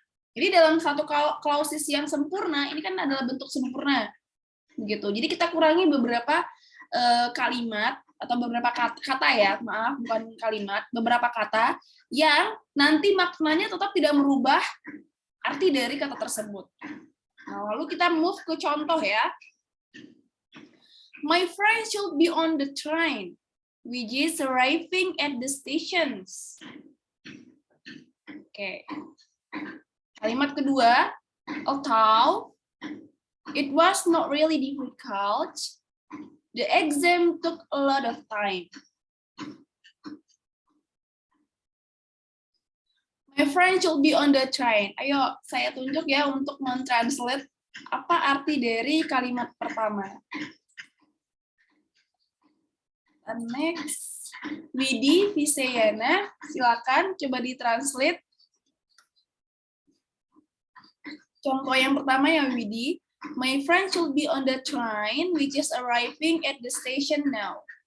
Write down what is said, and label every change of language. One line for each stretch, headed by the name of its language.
Indonesian: Jadi dalam satu clauses yang sempurna, ini kan adalah bentuk sempurna. Begitu. Jadi kita kurangi beberapa kalimat atau beberapa kata ya, maaf bukan kalimat, beberapa kata yang nanti maknanya tetap tidak merubah arti dari kata tersebut. Nah, lalu kita move ke contoh ya.
English: My friend should be on the train, which is arriving at the stations. Oke.
Indonesian: Kalimat kedua,
English: although it was not really difficult, the exam took a lot of time. My friend should be on the train.
Indonesian: Ayo, saya tunjuk ya untuk mentranslate apa arti dari kalimat pertama.
English: And next,
Indonesian: Widi Visayana, silakan coba ditranslate. Contoh yang pertama ya Widi.
English: My friend should be on the train, which is arriving at the station now.